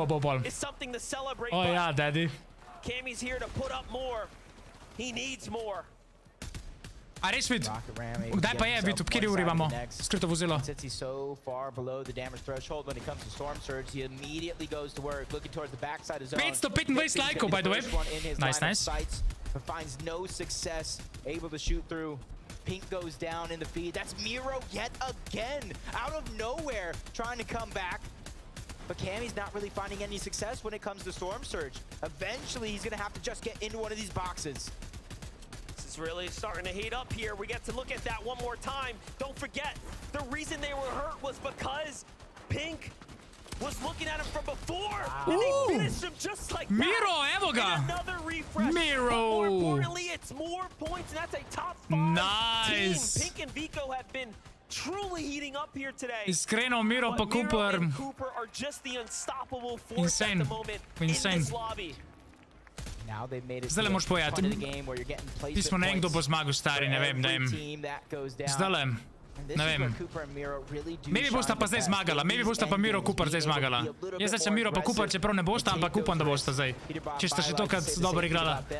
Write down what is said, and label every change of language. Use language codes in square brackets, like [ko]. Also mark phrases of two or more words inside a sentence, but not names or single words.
[sl] O ja, daddy. A res vid, kdaj pa je vid, ob kjeri uri imamo skrito vozilo? 525 lajkov, [en] by the way. Nice. Pink goes down in the feed. That's Miro yet again, out of nowhere, trying to come back. But Cammy's not really finding any success when it comes to Storm Surge. Eventually, he's going to have to just get into one of these boxes. Really starting to heat up here. We get to look at that one more time. Don't forget, the reason they were hurt was because Pink was looking at him from before. And they finished him just like that. [sl] Miro, evo ga. [en] Another refresh. Miro. But more importantly, it's more points, and that's a top 5 team. Pink and Vico have been truly heating up here today. [sl] Iskreno, Miro pa Cooper. [en] Cooper are just the unstoppable force at the moment in this lobby. [sl] Zdaj le moš pojati. Ti smo ne vem, kdo bo zmagal, stari, ne vem, dajem. Zdaj le. Ne vem. Maybe bosta pa zdaj zmagala. Maybe bosta pa Miro Cooper zdaj zmagala. Jaz zdaj sem Miro pa Cooper, čeprav ne bosta, ampak upam, da bosta zdaj. Če sta še tokrat dobro igrala.